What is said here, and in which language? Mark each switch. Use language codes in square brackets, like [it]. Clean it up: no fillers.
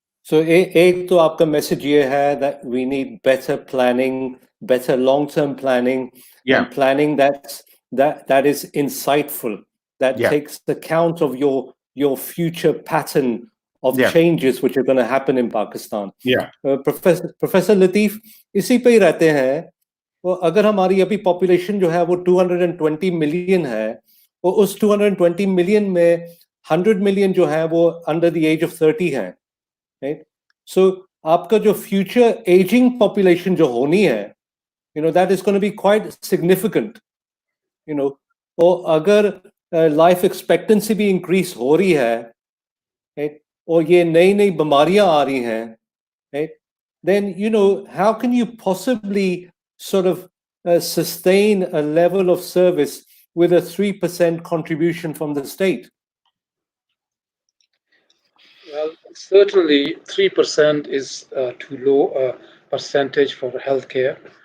[en] So [hi] एक तो आपका message ये है [en] that we need better planning, better long-term planning, and planning that is insightful, that takes account of your future pattern of changes which are going to happen in Pakistan. [hi] Professor Latif, इसी पे ही रहते हैं. वो अगर हमारी अभी population जो है वो 220 million है, वो उस 220 million में 100 million जो है वो [en] under the age of 30 [hi] है. [en] Right? So [hi] आपका जो [en] future aging population [hi] जो होनी है, [en] that is going to be quite significant. [hi] और अगर life expectancy भी increase हो रही है, right? और ये नई बीमारियां आ रही हैं, right? [en] Then how can you possibly sort of sustain a level of service with a 3% contribution from the state? Well, certainly 3% is too low a percentage for healthcare.